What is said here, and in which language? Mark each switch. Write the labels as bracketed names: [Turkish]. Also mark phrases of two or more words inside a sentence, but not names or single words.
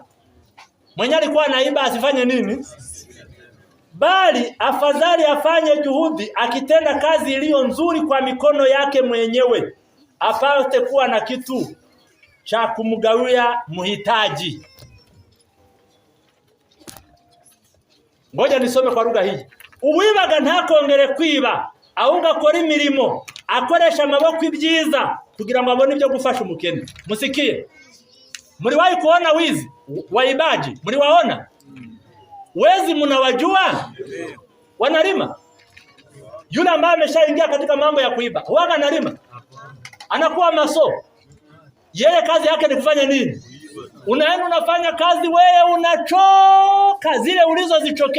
[Swahili] Mwenye alikuwa anaiba asifanye nini? Bali afadhali afanye juhudi akitenda kazi iliyo nzuri kwa mikono yake mwenyewe, apate kuwa na kitu cha kumgawia mhitaji. Ngoja nisome kwa lugha hii. [Kinyarwanda] Uwibaga ntakongere kwiba, ahubwo akora imirimo, akoresha amaboko ibyiza kugira ngo abone ibyo gufasha umukene. [Swahili] Musikie. Muri wahi kuona wizi? Waibaji, muri waona? Wezi mnawajua? Wanalima? Yule ambaye ameshaingia katika mambo ya kuiba, huwa analima? anakuwa maso. Yeye kazi yake ni kufanya nini? Unaenda unafanya kazi, wewe unachoka zile ulizozichokea.